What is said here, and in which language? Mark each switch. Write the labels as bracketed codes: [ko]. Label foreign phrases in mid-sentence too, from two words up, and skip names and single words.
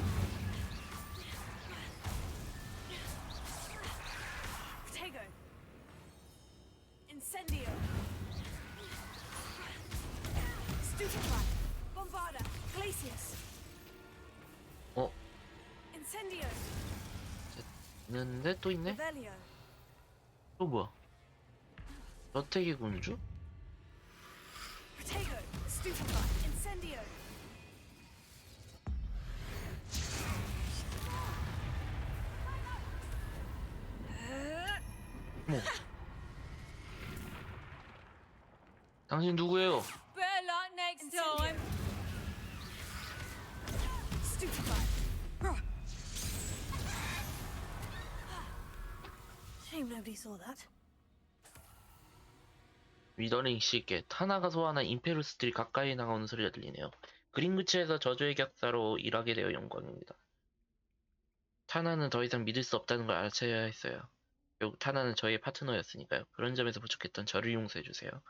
[la] Protego. Incendio. Stupefy. Bombarda. Glacius. [ko] 어, [la] Incendio. [ko] 있는데 또 있네? [la] Revelio. [ko] 또 뭐야? 저택의 군주? [la] Protego. Stupefy. Incendio. [ko] 뭐? 당신 누구예요? [en] Better luck next time. Stupefy. Shame nobody saw that. [ko] 위더링 씨께 타나가 소환한 임페루스들이 가까이 나가오는 소리가 들리네요. 그린그치에서 저주의 격사로 일하게 되어 영광입니다. 타나는 더 이상 믿을 수 없다는 걸 알아채야 했어요. 결국 타나는 저희의 파트너였으니까요. 그런 점에서 부족했던 저를 용서해주세요.